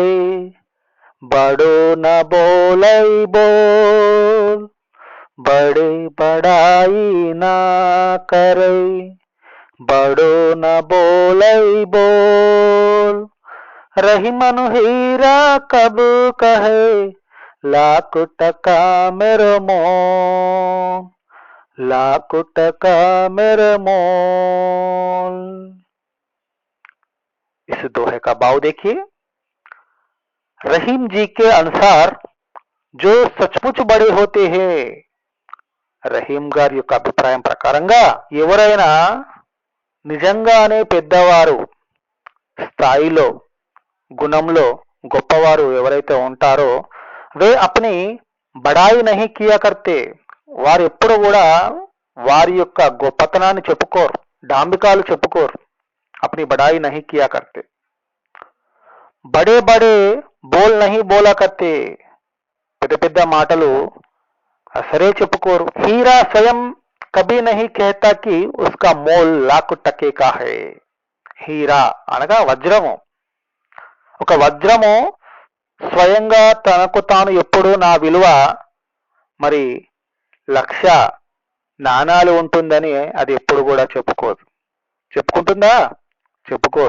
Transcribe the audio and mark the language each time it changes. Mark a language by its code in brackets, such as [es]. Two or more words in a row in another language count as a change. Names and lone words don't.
[hi] बड़ो न बोलई बोल, बड़े बड़ाई ना करे, बड़ो न बोलई बोल, रहीमन हीरा कब कहे, लाख टका मेरे मोल, लाख टका मेरे मोल। इस दोहे का भाव देखिए। रहीम जी के अनुसार जो सचमुच बड़े होते हैं, [te] రహీం గారి యొక్క అభిప్రాయం ప్రకారంగా ఎవరైనా నిజంగానే పెద్దవారు, స్థాయిలో, గుణంలో గొప్పవారు ఎవరైతే ఉంటారో [hi] वे अपनी बड़ाई नहीं किया करते, [te] వారు ఎప్పుడు కూడా వారి యొక్క గొప్పతనాన్ని చెప్పుకోరు, డాంబికాలు చెప్పుకోరు. [hi] अपनी बड़ाई नहीं किया करते, बड़े बड़े बोल नहीं बोला करते, [te] పెద్ద పెద్ద మాటలు అసలే చెప్పుకోరు. [hi] हीरा स्वयं कभी नहीं कहता कि उसका मोल लाख टके का है. [te] హీరా అనగా వజ్రము. ఒక వజ్రము స్వయంగా తనకు తాను ఎప్పుడు నా విలువ మరి 1,00,000 నాణాలు ఉంటుందని అది ఎప్పుడు కూడా చెప్పుకోదు. చెప్పుకుంటుందా? చెప్పుకోరు.